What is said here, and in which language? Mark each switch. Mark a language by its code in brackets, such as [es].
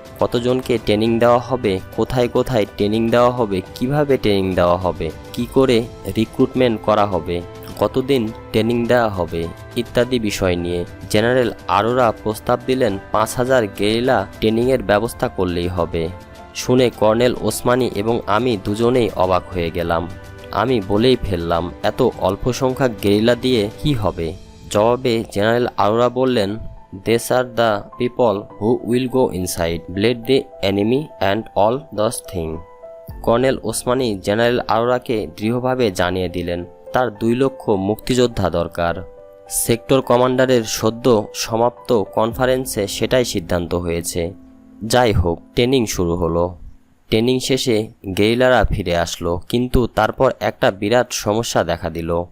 [bn] কতজনকে ট্রেনিং দেওয়া হবে, কোথায় কোথায় ট্রেনিং দেওয়া হবে, কিভাবে ট্রেনিং দেওয়া হবে, কি করে রিক্রুটমেন্ট করা হবে, কতদিন ট্রেনিং দেওয়া হবে ইত্যাদি বিষয় নিয়ে জেনারেল আরোরা প্রস্তাব দিলেন 5000 গেরিলা ট্রেনিংয়ের ব্যবস্থা করলেই হবে। শুনে কর্নেল ওসমানী এবং আমি দুজনেই অবাক হয়ে গেলাম। আমি বলেই ফেললাম, এত অল্প সংখ্যক গেরিলা দিয়ে কি হবে? জবাবে জেনারেল আরোরা বললেন, [en] These are the people who will go inside, bled the enemy and all those things. [bn] Colonel Osmani general আরোরাকে দৃঢ়ভাবে জানিয়ে দিলেন তার 2 লক্ষ মুক্তিযোদ্ধা দরকার। সেক্টর কমান্ডারের সদ্য সমাপ্ত কনফারেন্সে সেটাই সিদ্ধান্ত হয়েছে। যাই হোক, ট্রেনিং শুরু হলো। ট্রেনিং শেষে গেরিলারা ফিরে আসলো, কিন্তু তারপর একটা বিরাট সমস্যা দেখা দিল।